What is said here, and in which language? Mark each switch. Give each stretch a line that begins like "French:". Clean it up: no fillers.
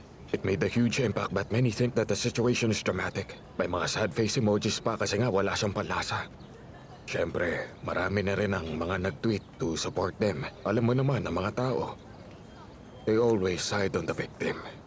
English: It made a huge impact but many think that the situation is dramatic.
Filipino: May mga sad face emojis pa kasi nga wala siyang panlasa. Siyempre, marami na rin ang mga nag-tweet
English: to support them.
Filipino: Alam mo naman ang mga tao.
English: They always side on the victim.